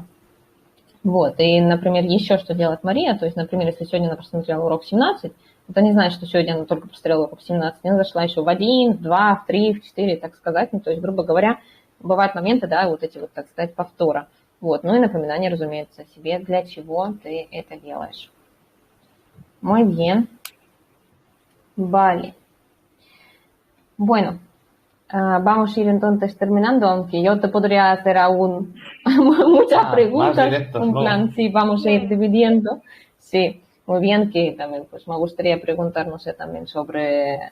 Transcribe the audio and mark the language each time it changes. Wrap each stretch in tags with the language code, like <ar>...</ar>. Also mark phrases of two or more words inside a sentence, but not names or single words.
<ru>Вот, и, например, еще что делает Мария, то есть, например, если сегодня она просмотрела урок 17, это не значит, что сегодня она только просмотрела урок 17, она зашла еще в 1, в 2, в 3, в 4, так сказать, ну, то есть, грубо говоря, бывают моменты, да, вот эти вот, так сказать, повтора. Вот, ну и напоминание, разумеется, себе, для чего ты это делаешь.</ru> <es>Muy bien. Vale. Bueno, vamos a ir entonces terminando, aunque yo te podría hacer aún muchas preguntas. Directos, en plan, ¿no? sí, vamos a ir dividiendo. Sí, muy bien, que también pues me gustaría preguntar, no sé, también sobre...</es>